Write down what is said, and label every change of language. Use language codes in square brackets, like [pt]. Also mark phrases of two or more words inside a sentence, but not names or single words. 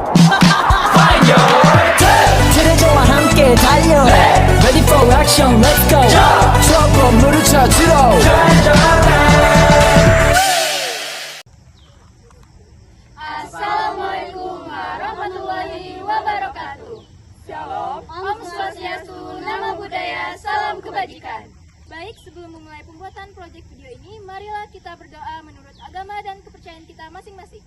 [ko] 트레저와 함께 달려 [en] Ready for action, let's go [ko] 추억 건물을 찾으러 [ar] Assalamualaikum warahmatullahi wabarakatuh. [he] Shalom, [ban] Om Swastiastu, [pi] Namo Buddhaya, [id] salam kebajikan. Baik, sebelum memulai pembuatan proyek video ini, marilah kita berdoa menurut agama dan kepercayaan kita masing-masing.